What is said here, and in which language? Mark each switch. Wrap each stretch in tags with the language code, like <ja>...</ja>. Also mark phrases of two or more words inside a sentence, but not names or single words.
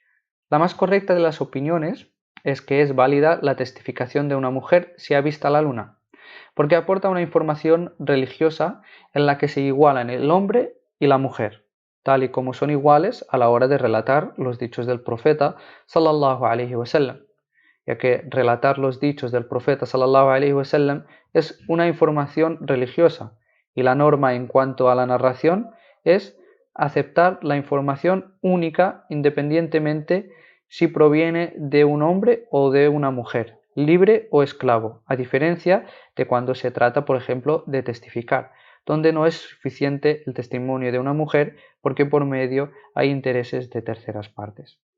<es>La más correcta de las opiniones es que es válida la testificación de una mujer si ha visto la luna, porque aporta una información religiosa en la que se igualan el hombre y la mujer, tal y como son iguales a la hora de relatar los dichos del profeta</es> <ar>صلى الله عليه</ar> <es>wasallam, ya que relatar los dichos del profeta</es> <ar>صلى الله عليه وسلم</ar> <es>es una información religiosa y la norma en cuanto a la narración es aceptar la información única independientemente si proviene de un hombre o de una mujer, libre o esclavo, a diferencia de cuando se trata, por ejemplo, de testificar, donde no es suficiente el testimonio de una mujer porque por medio hay intereses de terceras partes.</es>